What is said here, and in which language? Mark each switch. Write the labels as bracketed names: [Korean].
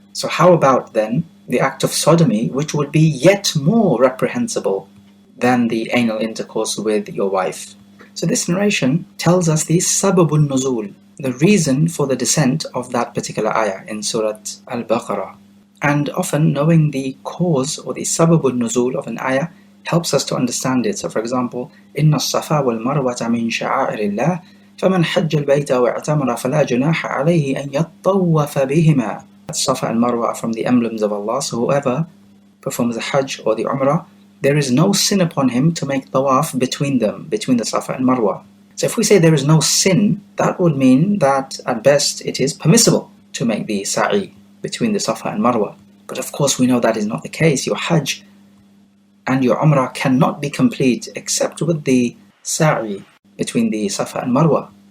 [English] So how about then the act of sodomy, which would be yet more reprehensible than the anal intercourse with your wife? So this narration tells us the sababun nuzul, the reason for the descent of that particular ayah in Surah Al-Baqarah. And often knowing the cause or the sababun nuzul of an ayah helps us to understand it. So for example, [Arabic] إِنَّ الصَّفَا وَالْمَرْوَةَ مِنْ شَعَائِرِ اللَّهِ فَمَنْ حَجَّ الْبَيْتَ وَاعْتَمَرَ فَلَا جُنَاحَ عَلَيْهِ أَنْ يَطَّوَّفَ بِهِمَا. [English] Safa and Marwa are from the emblems of Allah, so whoever performs the Hajj or the Umrah, there is no sin upon him to make tawaf between them, between the Safa and Marwa. So if we say there is no sin, that would mean that at best it is permissible to make the Sa'i between the Safa and Marwa. But of course we know that is not the case. Your Hajj and your Umrah cannot be complete except with the Sa'i between the Safa and Marwa.